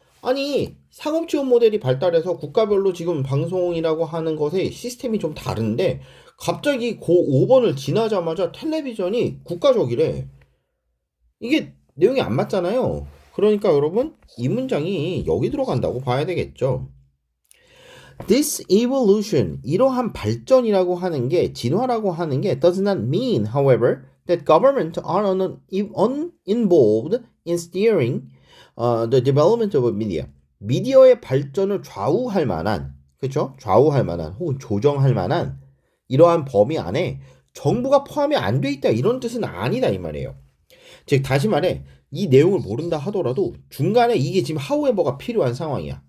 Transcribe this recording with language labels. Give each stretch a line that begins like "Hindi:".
Korean: 아니, 상업 지원 모델이 발달해서 국가별로 지금 방송이라고 하는 것의 시스템이 좀 다른데 갑자기 그 5번을 지나자마자 텔레비전이 국가적이래. 이게 내용이 안 맞잖아요. 그러니까 여러분 이 문장이 여기 들어간다고 봐야 되겠죠.
English: This evolution,
Korean: 이러한 발전이라고 하는 게
English: 진화라고 하는 게 does not mean, however, that government are uninvolved in steering the development of media.
Korean: 미디어의 발전을 좌우할 만한, 그렇죠? 좌우할 만한 혹은 조정할 만한 이러한 범위 안에 정부가 포함이 안 돼 있다 이런 뜻은 아니다 이 말이에요. 즉 다시 말해 이 내용을 모른다 하더라도 중간에 이게 지금 하우에버가 필요한 상황이야.